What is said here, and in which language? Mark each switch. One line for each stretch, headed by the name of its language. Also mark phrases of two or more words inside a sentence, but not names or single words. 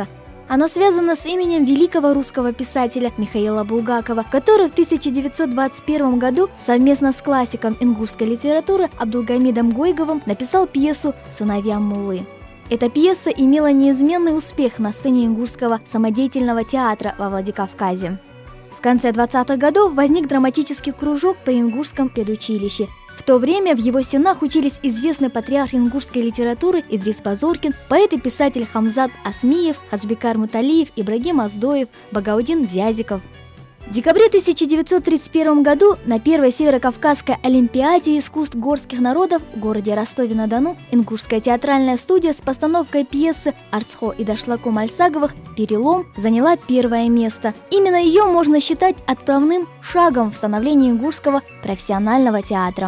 Russian: Оно связано с именем великого русского писателя Михаила Булгакова, который в 1921 году совместно с классиком ингушской литературы Абдулгамидом Гойговым написал пьесу «Сыновья Муллы». Эта пьеса имела неизменный успех на сцене ингушского самодеятельного театра во Владикавказе. В конце 20-х годов возник драматический кружок при Ингушском педучилище. В то время в его стенах учились известный патриарх ингушской литературы Идрис Базоркин, поэт и писатель Хамзат Асмиев, Хаджбекар Муталиев, Ибрагим Аздоев, Багаудин Зязиков. В декабре 1931 году на первой Северокавказской олимпиаде искусств горских народов в городе Ростове-на-Дону ингушская театральная студия с постановкой пьесы Арцхо и Дашлако Мальсаговых «Перелом» заняла первое место. Именно ее можно считать отправным шагом в становлении ингушского профессионального театра.